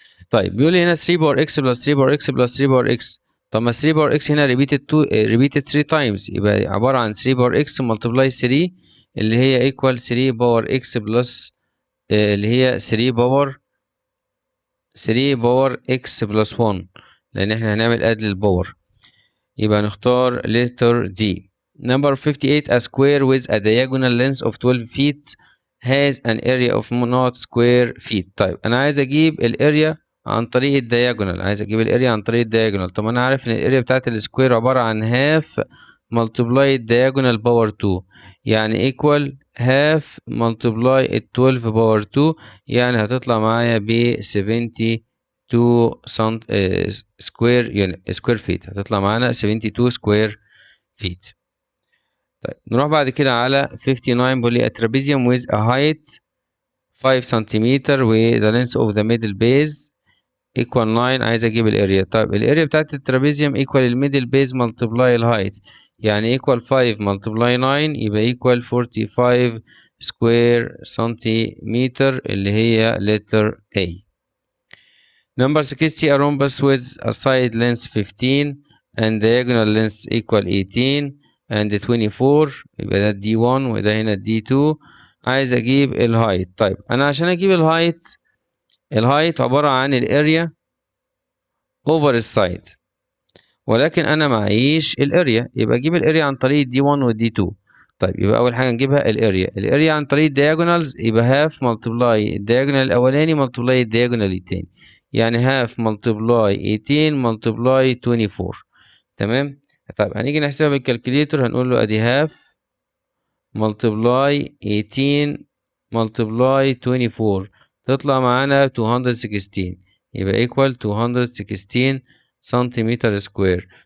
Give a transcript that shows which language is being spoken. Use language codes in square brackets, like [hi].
[ar] طيب بيقول لي هنا 3 باور اكس بلس 3 باور اكس بلس 3 باور اكس. طب ما 3 باور اكس هنا ريبيتد 3 تايمز يبقى عباره عن 3 باور اكس ملتبلاي 3 اللي هي ايكوال 3 باور اكس بلس اللي هي 3 باور اكس بلس 1 لان احنا هنعمل اد للباور. يبقى نختار letter D. [en] Number 58 a square with a diagonal length of 12 feet has an area of not square feet. [ar] طيب انا عايز اجيب الاريا عن طريق الدياجونال. عايز اجيب الاريا عن طريق الدياجونال. طب انا عارف ان الاريا بتاعت السكوير عباره عن هاف multiply diagonal باور 2 يعني equal half multiply 12 باور 2 يعني هتطلع معايا ب 72 سنت سكوير يعني سكوير فيت. هتطلع معانا 72 سكوير فيت. [en] طيب نروح بعد كده على 59 بيقول لي a trapezium with a height 5 centimetre و the length of the middle base equal 9. [ar] عايز اجيب الاريا. طيب الاريا بتاعت الترابيزيوم equal الميدل بيز multiply الهايت يعني equal 5 multiply 9 يبقى equal 45 سكوير سنتيمتر اللي هي letter A. [en] Number 60 a rhombus with a side length 15 and diagonal length equal 18 and 24 يبقى ده D1 وده هنا D2. [ar] عايز اجيب الهايت. طيب انا عشان اجيب الهايت عبارة عن الاريا over السايد ولكن انا معيش الاريا يبقى اجيب الاريا عن طريق D1 والدي 2. طيب يبقى اول حاجه نجيبها الاريا عن طريق الدياجونالز يبقى هاف ملتبلاي الدياجونال الاولاني ملتبلاي الدياجونال التاني [en] يعني half multiply 18 multiply 24. [ar] تمام. طيب هنيجي نحسبها بالكالكوليتر، هنقول له ادي half multiply 18 multiply 24 تطلع معانا 216، يبقى equal 216 سنتيمتر سكوير.